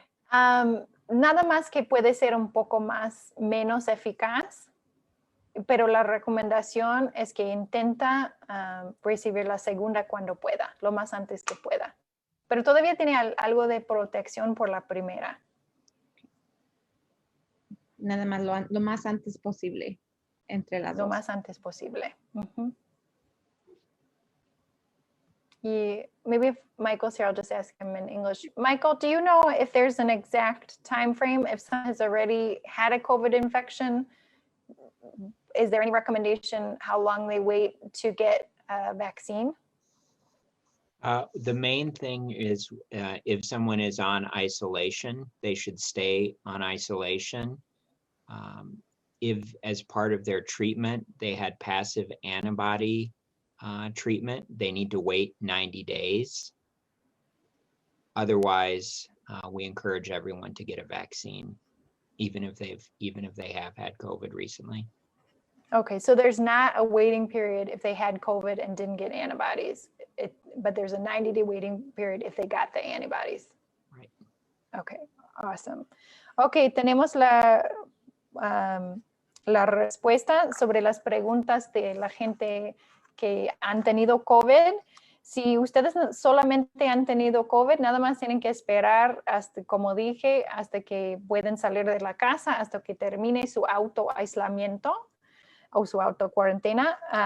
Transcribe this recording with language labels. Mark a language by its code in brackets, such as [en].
[es] Nada más que puede ser un poco menos eficaz, pero la recomendación es que intenta recibir la segunda cuando pueda, lo más antes que pueda. Pero todavía tiene algo de protección por la primera. Nada más lo más antes posible entre las Lo dos. más antes posible. [en] Maybe if Michael's here, I'll just ask him in English. Michael, do you know if there's an exact time frame if someone has already had a COVID infection? Is there any recommendation how long they wait to get a vaccine? The main thing is if someone is on isolation, they should stay on isolation. If as part of their treatment, they had passive antibody treatment, they need to wait 90 days. Otherwise, we encourage everyone to get a vaccine, even if they have had COVID recently. Okay, so there's not a waiting period if they had COVID and didn't get antibodies, but there's a 90-day waiting period if they got the antibodies. Right. Okay, awesome. [es] Okay, tenemos la respuesta sobre las preguntas de la gente que han tenido COVID. Si ustedes solamente han tenido COVID, nada más tienen que esperar hasta, como dije, hasta que pueden salir de la casa, hasta que termine su autoaislamiento o su autocuarentena.